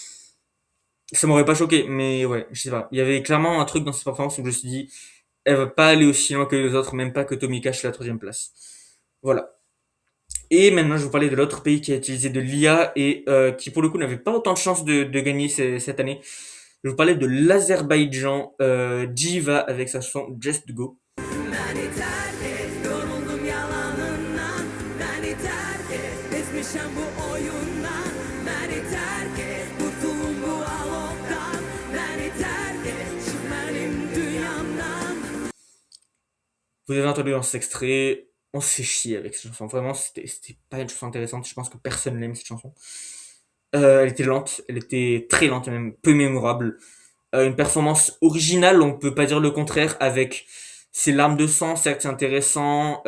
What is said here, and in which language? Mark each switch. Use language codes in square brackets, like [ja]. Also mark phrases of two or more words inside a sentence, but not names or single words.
[fr] Ça m'aurait pas choqué, mais ouais, je sais pas. Il y avait clairement un truc dans cette performance où je me suis dit, elle va pas aller aussi loin que les autres, même pas que Tommy Cash la troisième place. Voilà. Et maintenant, je vais vous parler de l'autre pays qui a utilisé de l'IA et qui, pour le coup, n'avait pas autant de chances de gagner cette année. Je vais vous parler de l'Azerbaïdjan, Jiva avec sa chanson Just Go. [tr] Beni terk et, yoruldum yalanından. Beni terk et, ezmişem bu oyundan. Beni terk et, kurtulun bu aloktan. Beni terk et, çık benim dünyamdan. [fr] Vous avez entendu dans cet extrait, on se fait chier avec cette chanson. Vraiment, c'était pas une chanson intéressante. Je pense que personne n'aime cette chanson. Elle était lente, elle était très lente, même peu mémorable. Une performance originale, on peut pas dire le contraire, avec ses larmes de sang, certes c'est intéressant.